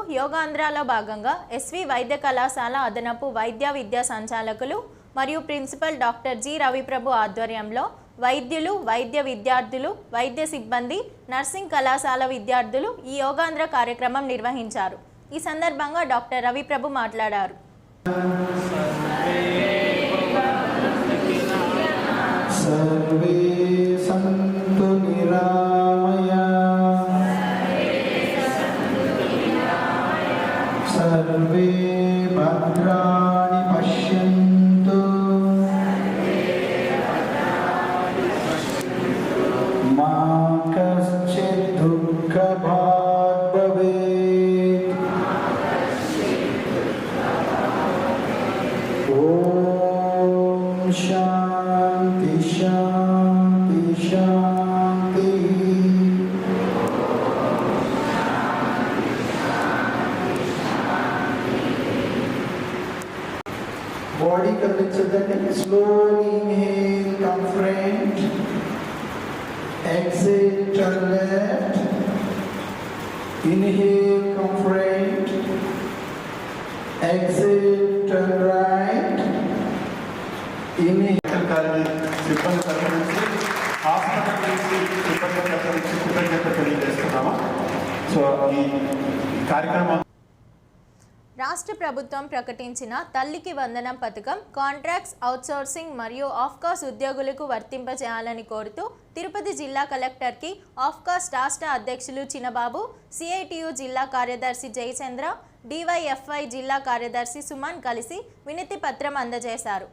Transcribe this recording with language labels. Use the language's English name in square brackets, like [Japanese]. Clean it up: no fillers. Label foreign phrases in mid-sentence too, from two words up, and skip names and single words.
[Telugu] యోగాంధ్రాలో భాగంగా ఎస్వి వైద్య కళాశాల అదనపు వైద్య విద్యా సంచాలకులు మరియు ప్రిన్సిపల్ డాక్టర్ జి రవిప్రభు ఆధ్వర్యంలో వైద్యులు, వైద్య విద్యార్థులు, వైద్య సిబ్బంది, నర్సింగ్ కళాశాల విద్యార్థులు ఈ యోగాంధ్ర కార్యక్రమం నిర్వహించారు. ఈ సందర్భంగా డాక్టర్ రవిప్రభు మాట్లాడారు. [Sanskrit] सर्वे भद्राणि पश्यन्तु मा कश्चित् दुःखभाग् भवेत्। ॐ शान्ति शान्ति शान्ति। [English] Body condition, slowly inhale, come front, exhale, turn left, inhale, come front, exhale, turn right, inhale. [Telugu] సిబ్బంది తరఫు నుంచి హాస్పిటల్ నుంచి సిబ్బంది తరఫు నుంచి కృతజ్ఞత తెలియజేస్తున్నాము. సో ఈ కార్యక్రమం రాష్ట్ర ప్రభుత్వం ప్రకటించిన తల్లికి వందనం పథకం కాంట్రాక్ట్స్, అవుట్సోర్సింగ్ మరియు ఆఫ్కాస్ట్ ఉద్యోగులకు వర్తింపజేయాలని కోరుతూ తిరుపతి జిల్లా కలెక్టర్కి ఆఫ్కాస్ట్ రాష్ట్ర అధ్యక్షులు చినబాబు, సిఐటియు జిల్లా కార్యదర్శి జయచంద్ర, డివైఎఫ్ఐ జిల్లా కార్యదర్శి సుమన్ కలిసి వినతి పత్రం అందజేశారు.